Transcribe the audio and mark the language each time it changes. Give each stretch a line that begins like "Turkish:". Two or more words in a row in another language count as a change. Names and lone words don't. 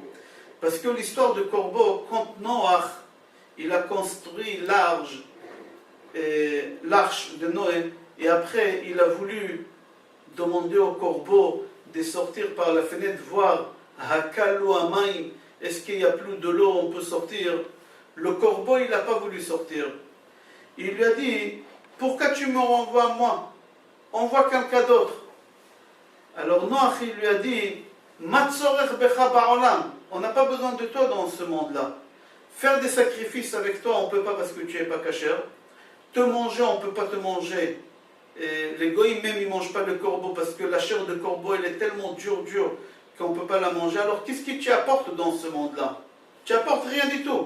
French: Parce que l'histoire de corbeau, quand Noach, il a construit l'arche de Noé, et après il a voulu demander au corbeau de sortir par la fenêtre, voir
Hebrew: הקלו המים,
French: est-ce qu'il n'y a plus de l'eau, on peut sortir. Le corbeau, il n'a pas voulu sortir. Il lui a dit, pourquoi tu me renvoies moi? Envoie quelqu'un d'autre. Alors Noach, il lui a dit,
Hebrew: מה צורך בך בעולם,
French: on n'a pas besoin de toi dans ce monde-là. Faire des sacrifices avec toi, on ne peut pas parce que tu n'es pas cachère. Te manger, on ne peut pas te manger. Et les goïms même, ils ne mangent pas le corbeau parce que la chair de corbeau, elle est tellement dure qu'on ne peut pas la manger. Alors qu'est-ce que tu apportes dans ce monde-là? Tu apportes rien du tout.